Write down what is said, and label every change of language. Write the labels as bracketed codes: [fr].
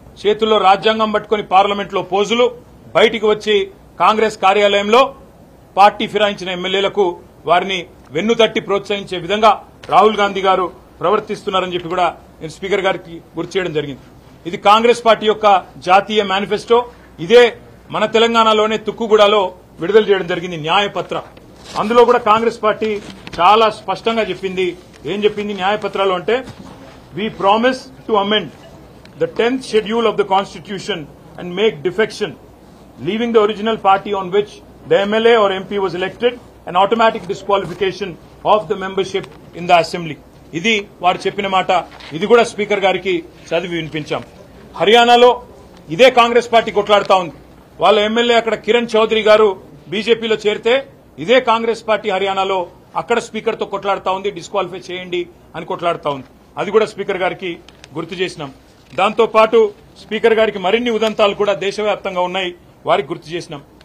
[te] చేతుల్లో రాజ్యాంగం పట్టుకుని పార్లమెంట్లో పోజులు, బయటికి వచ్చి కాంగ్రెస్ కార్యాలయంలో పార్టీ ఫిరాయించిన ఎమ్మెల్యేలకు వారిని వెన్నుతట్టి ప్రోత్సహించే విధంగా రాహుల్ గాంధీ గారు ప్రవర్తిస్తున్నారని చెప్పి కూడా నేను స్పీకర్ గారికి గుర్తు చేయడం జరిగింది. ఇది కాంగ్రెస్ పార్టీ యొక్క జాతీయ మేనిఫెస్టో. ఇదే మన తెలంగాణలోనే తుక్కుగూడలో విడుదల చేయడం జరిగింది న్యాయపత్ర. అందులో కూడా కాంగ్రెస్ పార్టీ చాలా స్పష్టంగా చెప్పింది. ఏం చెప్పింది న్యాయపత్రాలు అంటే, [en] we promise to amend the 10th schedule of the constitution and make defection, leaving the original party on which the MLA or MP was elected, an automatic disqualification of the membership in the assembly. [te] ఇది వారు చెప్పిన మాట. ఇది కూడా speaker గారికి చదివి వినిపించాం. హర్యానాలో ఇదే కాంగ్రెస్ పార్టీ కొట్లాడుతా ఉంది. వాళ్ళ ఎమ్మెల్యే అక్కడ కిరణ్ చౌదరి గారు బీజేపీలో చేరితే ఇదే కాంగ్రెస్ పార్టీ హర్యానాలో అక్కడ స్పీకర్ తో కొట్లాడుతా ఉంది, డిస్క్వాలిఫై చేయండి అని కొట్లాడుతా ఉంది. అది కూడా స్పీకర్ గారికి గుర్తు చేసినాం. దాంతో పాటు స్పీకర్ గారికి మరిన్ని ఉదంతాలు కూడా దేశవ్యాప్తంగా ఉన్నాయి, వారికి గుర్తు చేసినాం.